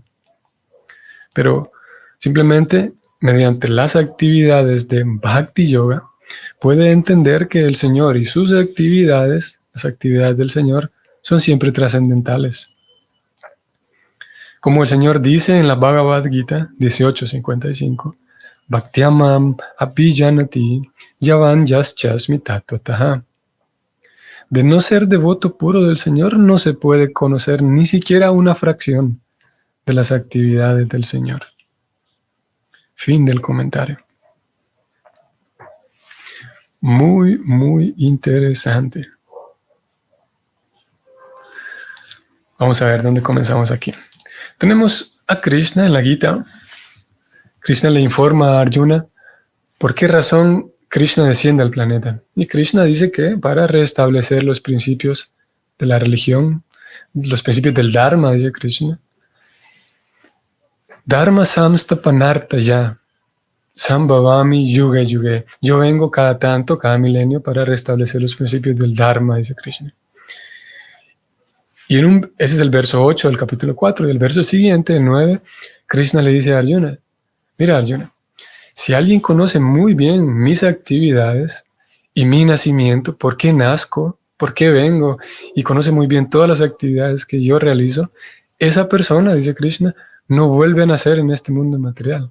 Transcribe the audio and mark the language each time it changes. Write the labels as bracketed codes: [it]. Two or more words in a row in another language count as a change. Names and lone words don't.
[es] Pero simplemente mediante las actividades de Bhakti Yoga puede entender que el Señor y sus actividades, las actividades del Señor, son siempre trascendentales. Como el Señor dice en la Bhagavad Gita 18:55, [sa] Bhaktyamam abhijanati yavan yaschasmi tattvataha. [es] De no ser devoto puro del Señor, no se puede conocer ni siquiera una fracción de las actividades del Señor. Fin del comentario. Muy, muy interesante. Vamos a ver dónde comenzamos aquí. Tenemos a Krishna en la Gita. Krishna le informa a Arjuna por qué razón Krishna desciende al planeta. Y Krishna dice que para restablecer los principios de la religión, los principios del Dharma, dice Krishna. [sa] Dharma samstapanartaya sambhavami yuga yuge. [es] Yo vengo cada tanto, cada milenio, para restablecer los principios del Dharma, dice Krishna. Y ese es el verso 8 del capítulo 4. Y el verso siguiente, el 9, Krishna le dice a Arjuna, mira Arjuna, si alguien conoce muy bien mis actividades y mi nacimiento, por qué nazco, por qué vengo, y conoce muy bien todas las actividades que yo realizo, esa persona, dice Krishna, no vuelve a nacer en este mundo material.